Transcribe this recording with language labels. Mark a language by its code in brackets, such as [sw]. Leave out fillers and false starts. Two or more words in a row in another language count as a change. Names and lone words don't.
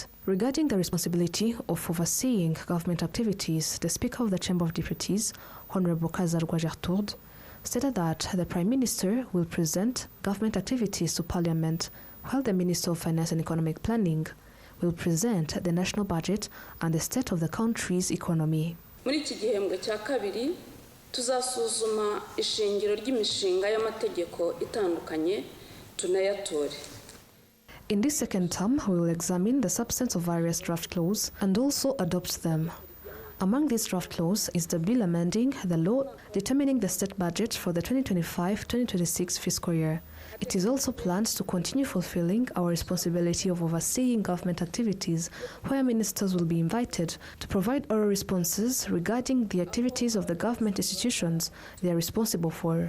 [en] Regarding the responsibility of overseeing government activities, the Speaker of the Chamber of Deputies, Honorable Kazarwa Gertrude, stated that the Prime Minister will present government activities to Parliament, while the Minister of Finance and Economic Planning will present the national budget and the state of the country's economy. [rw] Tuzasuzuma ishingiro ry'imishinga y'amategeko itandukanye tunayatore. [en] In this second term, we will examine the substance of various draft laws and also adopt them. Among these draft laws is the bill amending the law determining the state budget for the 2025-2026 fiscal year. It is also planned to continue fulfilling our responsibility of overseeing government activities, where ministers will be invited to provide oral responses regarding the activities of the government institutions they are responsible for.